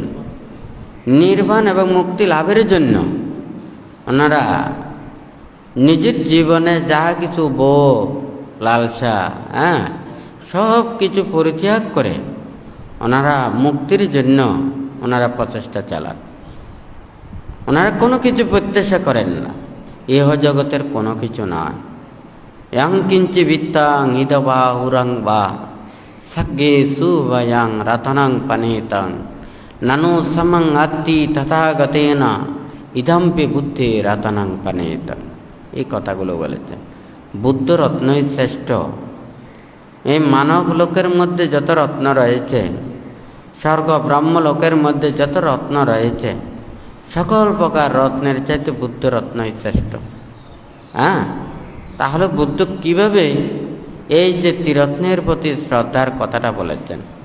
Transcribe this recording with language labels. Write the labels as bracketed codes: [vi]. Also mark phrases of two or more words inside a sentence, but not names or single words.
[bn] নির্বাণ এবং মুক্তি লাভের জন্য ওনারা নিজের জীবনে যা কিছু ভোগ লালসা, হ্যাঁ, সব কিছু পরিত্যাগ করে ওনারা মুক্তির জন্য ওনারা প্রচেষ্টা চালান। ওনারা কোনো কিছু প্রত্যাশা করেন না, ইহ জগতের কোনো কিছু নয়। [pi] यं किंचि वित्तां इदवा हुरं वा सग्गे सुवयं रतनं पनेतं ननु समं अत्ति तथागतेन इदम्पि बुद्धि रतनं पनेतं। [bn] এই কথাগুলো বলেছেন। বুদ্ধ রত্নই শ্রেষ্ঠ। এই মানব লোকের মধ্যে যত রত্ন রয়েছে, স্বর্গ ব্রহ্ম লোকের মধ্যে যত রত্ন রয়েছে, সকল প্রকার রত্নের চাইতে বুদ্ধ রত্নই শ্রেষ্ঠ। হ্যাঁ, তাহলে বুদ্ধ কিভাবে এই যে ত্রিরত্নের প্রতি শ্রদ্ধার কথাটা বলেছেন?